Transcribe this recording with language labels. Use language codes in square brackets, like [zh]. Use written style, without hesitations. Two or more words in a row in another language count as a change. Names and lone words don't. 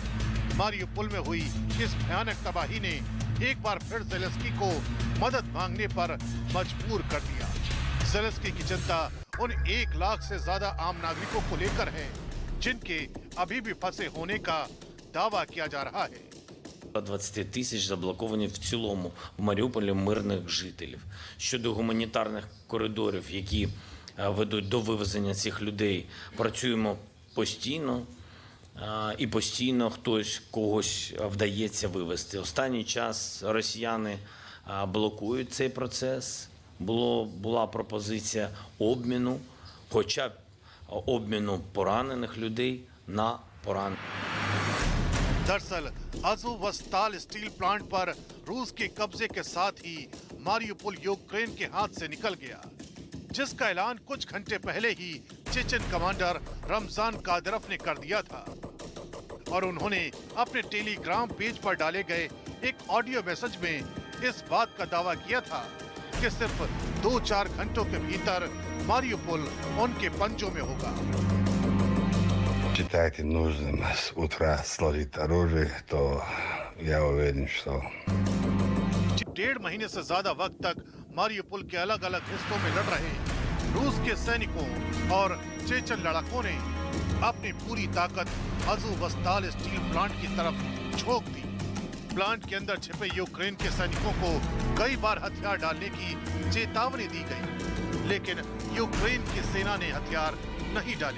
[hi] मारियोपोल में हुई इस भयानक तबाही ने एक बार फिर ज़ेलेंस्की को मदद मांगने पर मजबूर कर दिया। ज़ेलेंस्की की चिंता उन 1 लाख से ज्यादा आम नागरिकों को लेकर है, जिनके अभी भी फंसे होने का दावा किया जा रहा है। [uk] 20 тисяч заблоковані в цілому в Маріуполі мирних жителів. Щодо гуманітарних коридорів, які ведуть до вивезення цих людей, працюємо постійно і постійно хтось когось вдається вивезти. Останній час росіяни блокують цей процес. Була пропозиція обміну, хоча б обміну поранених людей на поранених. [hi] दरअसल अज़ोवस्ताल [en] steel plant [hi] पर रूस के कब्जे के साथ ही मारियोपोल यूक्रेन के हाथ से निकल गया, जिसका ऐलान कुछ घंटे पहले ही चेचन कमांडर रमजान कादिरोव ने कर दिया था। और उन्होंने अपने टेलीग्राम पेज पर डाले गए एक [en] audio message [hi] में इस बात का दावा किया था कि सिर्फ 2-4 घंटों के भीतर मारियोपोल उनके पंजों में होगा। [ru] Считаете нужным с утра сложить оружие, то я уверен, что [hi] 1.5 महीने से ज्यादा वक्त तक मारियोपोल के अलग अलग हिस्सों में लड़ रहे रूस के सैनिकों और चेचन लड़ाकों ने अपनी पूरी ताकत अज़ोवस्ताल [en] steel plant [hi] की तरफ झोंक दी। प्लांट के अंदर छिपे यूक्रेन के सैनिकों को कई बार हथियार डालने की चेतावनी दी गई, लेकिन यूक्रेन की सेना ने हथियार नहीं डाले।